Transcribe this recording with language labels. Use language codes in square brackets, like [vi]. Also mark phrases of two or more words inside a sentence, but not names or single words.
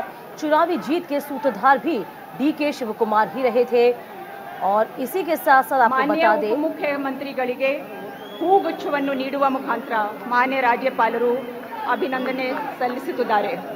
[hi] चुनावी जीत के सूत्रधार भी डीके शिवकुमार ही रहे थे। और इसी के साथ साथ आपको [kn] ಮಾನ್ಯ [hi] बता दें, [kn] ಉಪಮುಖ್ಯಮಂತ್ರಿಗಳಿಗೆ ಹೂಗುಚ್ಛವನ್ನು ನೀಡುವ ಮುಖಾಂತರ ಮಾನ್ಯ ರಾಜ್ಯಪಾಲರು ಅಭಿನಂದನೆ ಸಲ್ಲಿಸುತ್ತಿದ್ದಾರೆ.